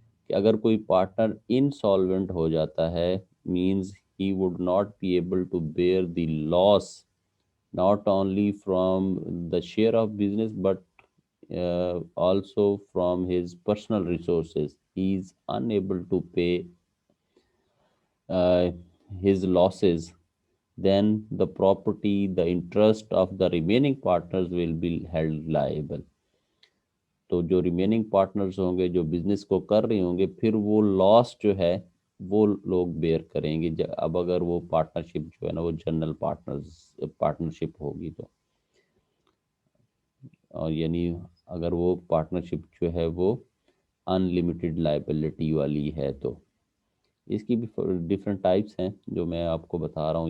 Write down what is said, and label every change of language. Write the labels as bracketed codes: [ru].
[ur] کہ اگر کوئی پارٹنر انسالوینٹ ہو جاتا ہے [en] Means he would not be able to bear the loss not only from the share of business but also from his personal resources. He is unable to pay uh, his losses, then the property, the interest of the remaining partners will be held liable. [ur] تو جو remaining partners ہوں گے جو business کو کر رہے ہوں گے پھر وہ لاس جو ہے وہ لوگ بیئر کریں گے. اب اگر وہ پارٹنرشپ جو ہے نا وہ جنرل پارٹنرشپ ہوگی تو، اور یعنی اگر وہ پارٹنرشپ جو ہے وہ ان لمیٹڈ لائبلٹی والی ہے تو اس کی بھی ڈفرینٹ ٹائپس ہیں جو میں آپ کو بتا رہا ہوں.